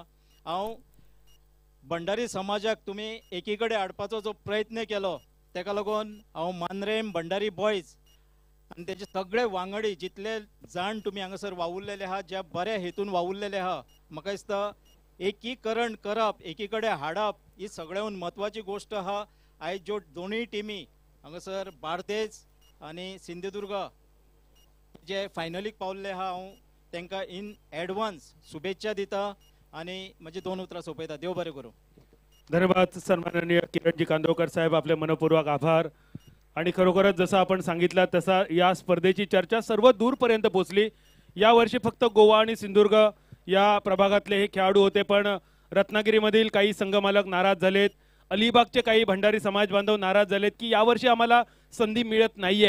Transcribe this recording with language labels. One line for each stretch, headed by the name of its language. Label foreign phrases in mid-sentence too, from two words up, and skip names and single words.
Konkani: हांव भंडारी समाजाक तुमी एकी कडेन हाडपाचो जो प्रयत्न केलो तेका लागून हांव मांद्रेम भंडारी बॉयज आनी तेजे सगळे वांगडी जितले जाण तुमी हांगासर वावुरलेले आहा, ज्या बऱ्या हेतून वावुरलेले आहा, म्हाका दिसता एकीकरण करप, एकी कडेन हाडप ही सगळ्याहून म्हत्वाची गोष्ट आहा. आयज ज्यो दोनूय टिमी हांगासर बार्देज आनी सिंधुदुर्ग जे फायनलीक पावल्ले आहा, हांव तांकां
English: in advance
Konkani: शुभेच्छा दिता आनी म्हजी 2 उतरां सोंपयता. देव बरें करूं.
Marathi: धन्यवाद सन्माननीय किरणजी कांदोळकर साहेब, आपले मनपूर्वक आभार. आणि खरोखरच जसं आपण सांगितलं तसा या स्पर्धेची चर्चा सर्व दूरपर्यंत पोहोचली. यावर्षी फक्त गोवा आणि सिंधुदुर्ग या प्रभागातले हे खेळाडू होते, पण रत्नागिरीमधील काही संघमालक नाराज झालेत, अलिबागचे काही भंडारी समाज बांधव नाराज झालेत की यावर्षी आम्हाला संधी मिळत नाहीये.